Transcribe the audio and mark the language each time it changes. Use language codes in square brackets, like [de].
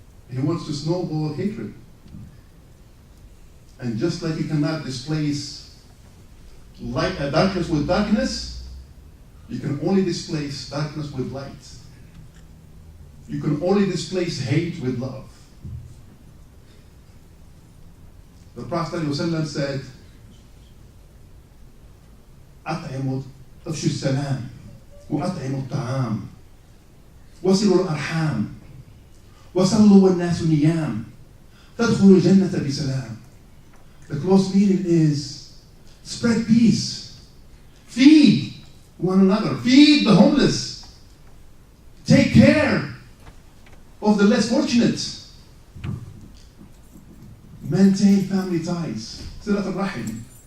[en] He wants to snowball hatred. And just like you cannot displace darkness with darkness, you can only displace darkness with light. You can only displace hate with love. The Prophet ﷺ said, [ar] أطعموا أفشوا السلام وأطعموا الطعام وصلوا الأرحام وصلوا والناس نيام تدخلوا الجنة بسلام. [en] The close meaning is spread peace, feed one another, feed the homeless, take care of the less fortunate, maintain family ties, Silat al-Rahim.